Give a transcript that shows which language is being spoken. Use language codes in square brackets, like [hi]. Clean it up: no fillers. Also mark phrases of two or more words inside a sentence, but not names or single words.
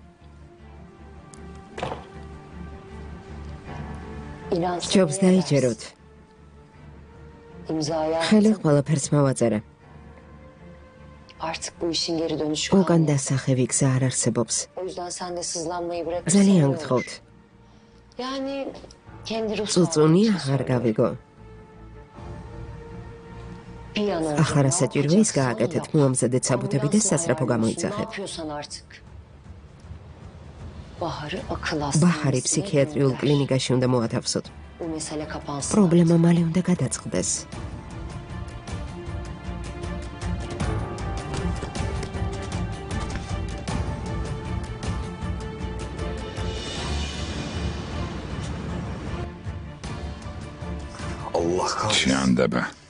[ka] ჯობს დაიჯეროთ. ხელი ყველაფერს მოვაწერე. [tr] Artık bu işin geri dönüşü [ka] უკან დასახევი გზა არ არსებობს. [tr] O yüzden sen de sızlanmayı bırakırsan [ka] ძალიან [tr] iyi olur. [ka] გთხოვთ. [tr] Yani kendi ruh [ka] წუწუნი [tr] sağlığın için [ka] აღარ [tr] söylüyorum. [ka] გავიგო. [tr] Bir an önce [ka] ახლა [tr] ne [ka] რასაც ის [tr] yapacaksan [ka] გააკეთეთ, [tr] yap. [ka] მოამზადეთ საბუთები და [tr] Ambulansın [ka] სასრაფო [tr] ayarlıyorsun, Ne [ka] გამოიძახეთ. [tr] yapıyorsan artık. Bahar'ı akıl [ka] ბაჰარი [tr] hastanesine [ka] ფსიქიატრიულ [tr] gönder. [ka] კლინიკაში უნდა მოათავსოთ. [tr] Bu mesele kapansın. [ka] პრობლემა მალე უნდა გადაწყდეს. ჩანდება.